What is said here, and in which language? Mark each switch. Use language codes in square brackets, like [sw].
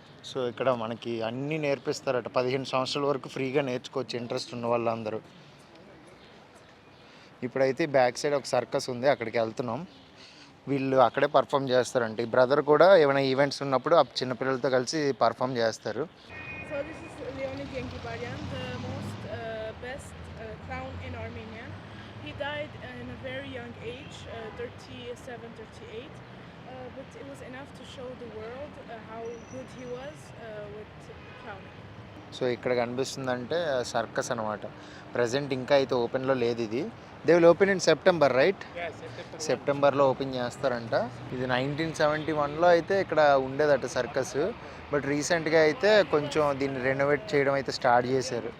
[te] So ఇక్కడ మనకి అన్నీ నేర్పిస్తారట. 15 సంవత్సరాల వరకు ఫ్రీగా నేర్చుకోవచ్చు ఇంట్రెస్ట్ ఉన్న వాళ్ళందరూ. ఇప్పుడైతే బ్యాక్ సైడ్ ఒక సర్కస్ ఉంది, అక్కడికి వెళ్తున్నాం. వీళ్ళు అక్కడే పర్ఫామ్ చేస్తారంట. ఈ బ్రదర్ కూడా ఏమైనా ఈవెంట్స్ ఉన్నప్పుడు ఆ చిన్నపిల్లలతో కలిసి పర్ఫామ్ చేస్తారు. [en] So this is Leonid Yengibaryan, the most best clown in Armenia. He died in a very young age, 37, 38, but it was enough to show the world how good he was with clowning. [te] So ఇక్కడ కనిపిస్తుందంటే circus అనమాట. Present ఇంకా అయితే ఓపెన్లో లేదు ఇది. [en] They will open in September right? Yeah, September. [te] సెప్టెంబర్లో open చేస్తారంట. ఇది 1971లో అయితే ఇక్కడ ఉండేదట సర్కస్. బట్ రీసెంట్గా అయితే కొంచెం దీన్ని రెనోవేట్ చేయడం అయితే స్టార్ట్ చేశారు.